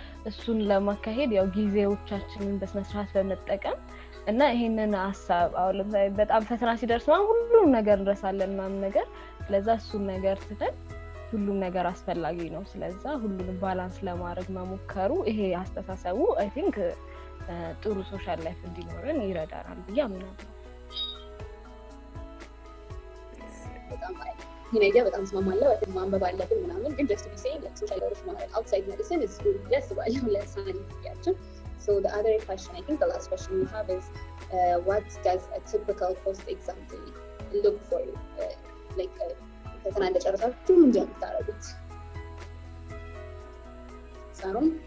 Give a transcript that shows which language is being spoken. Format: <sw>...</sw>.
<am>እሱን ለማካሄድ ያው ጊዜዎቻችንን በስነስርዓት በመጠቀም እና ይሄንን ሐሳብ አሁን ለምሳሌ በጣም ፈተና ሲደርስ ሁሉም ነገር እንረሳለን ምናምን ነገር። ስለዛ እሱን ነገር ትተን ሁሉም ነገር አስፈላጊ ነው። ስለዛ ሁሉንም ባላንስ ለማድረግ መሞከሩ ይሄ አስተሳሰቡ አይ ቲንክ ጥሩ ሶሻል ላይፍ እንዲኖረን ይረዳናል ብዬ አምናለሁ። በጣም ስማማለሁ። ማንበብ አለብን ምናምን ግን</am> <en>just to be saying like social life ማለት outside medicine is good</en> <am>ያስባለሁ ለሳይንቲፊካችን.</am> <en>So the other question, I think the last question we have is what does a typical post exam day look for you?</en> <am>Like ፈተና እንደጨረሳችሁ ምን እንደምታደርጉት ሳሮን?</am>